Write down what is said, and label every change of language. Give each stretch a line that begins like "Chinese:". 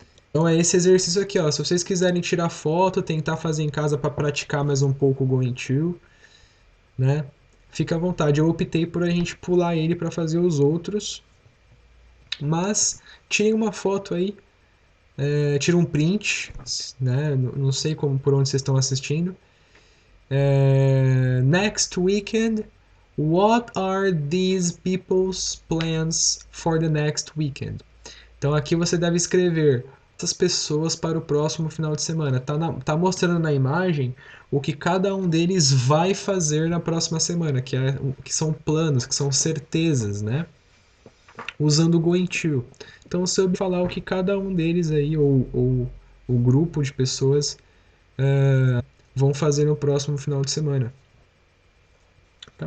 Portuguese: Então é esse exercício aqui, ó. Se vocês quiserem tirar foto, tentar fazer em casa para praticar mais um pouco o Going To, né? Fica à vontade. Eu optei por a gente pular ele para fazer os outros. Mas tirem uma foto aí. Tira um print, né? Não sei por onde vocês estão assistindo.
English: Next weekend, what are these people's plans for the next weekend?
Portuguese: Então aqui você deve escrever essas pessoas para o próximo final de semana. Tá mostrando na imagem o que cada um deles vai fazer na próxima semana, que são planos, que são certezas, né? Usando o Going To. Então você vai falar o que cada um deles aí, ou o grupo de pessoas, vão fazer no próximo final de semana. Tá?